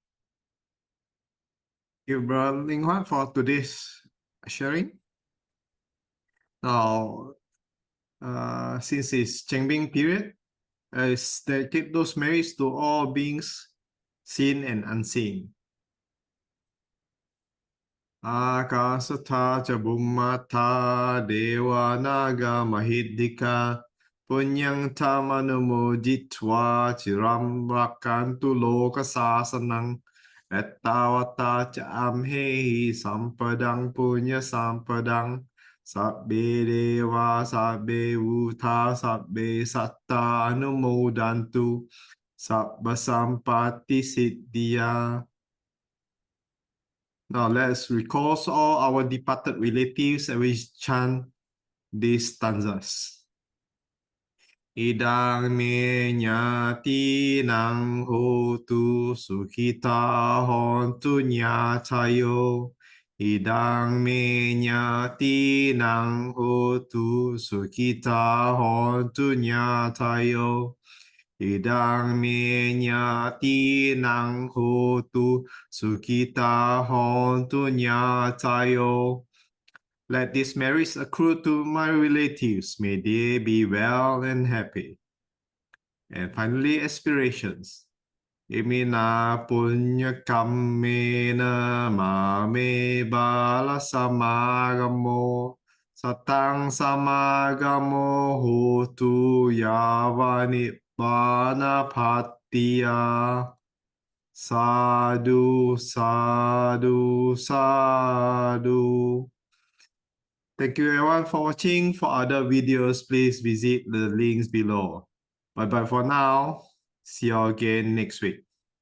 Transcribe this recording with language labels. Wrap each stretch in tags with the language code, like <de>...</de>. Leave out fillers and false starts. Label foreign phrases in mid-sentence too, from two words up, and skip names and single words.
<en>Thank you, Bro Leng Huat, for today's sharing. Now, since it's Chengbing period, dedicate those merits to all beings, seen and unseen.</en> <pi>Akasatha ca bummata dewa naga mahiddhika punyang tamanumuditva chiram rakantu loka sasanang ettavata ca amhehi sampadang punya sampadang sabbe dewa sabbe bhuta sabbe satta anumodantu sabba sampati siddhya.</pi> <en>Now let's recall all our departed relatives and we chant these stanzas.</en> <pi>Idang me nyati nang hotu sukhita hontu nyatayo. Idang me nyati nang hotu sukhita hontu nyatayo. Idang me nyati nang hotu sukhita hontu nyatayo.</pi> <en>Let these merits accrue to my relatives. May they be well and happy. And finally, aspirations.</en> <pi>Imina punya kammena mame bala samagamo. Satang samagamo hotu yavani Bana Patiya. Sadhu, sadhu, sadhu.</pi> <en>Thank you everyone for watching. For other videos, please visit the links below. Bye bye for now. See you again next week.</en>